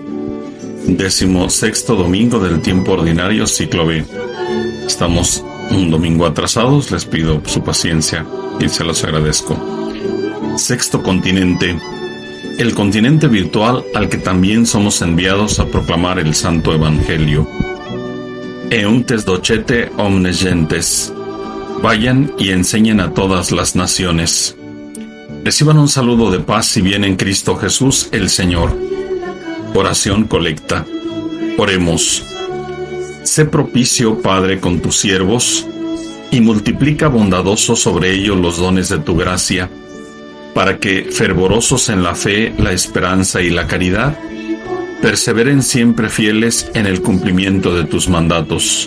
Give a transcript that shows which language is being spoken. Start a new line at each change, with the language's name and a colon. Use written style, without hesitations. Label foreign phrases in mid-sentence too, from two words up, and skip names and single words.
Spanish: 16º domingo del tiempo ordinario, ciclo B. Estamos un domingo atrasados, les pido su paciencia y se los agradezco. Sexto continente, el continente virtual al que también somos enviados a proclamar el Santo Evangelio.
Latin: Euntes docete omnes gentes.
Spanish: Vayan y enseñen a todas las naciones. Reciban un saludo de paz y bien en Cristo Jesús el Señor. Oración colecta. Oremos. Sé propicio, Padre, con tus siervos, y multiplica bondadoso sobre ellos los dones de tu gracia, para que, fervorosos en la fe, la esperanza y la caridad, perseveren siempre fieles en el cumplimiento de tus mandatos.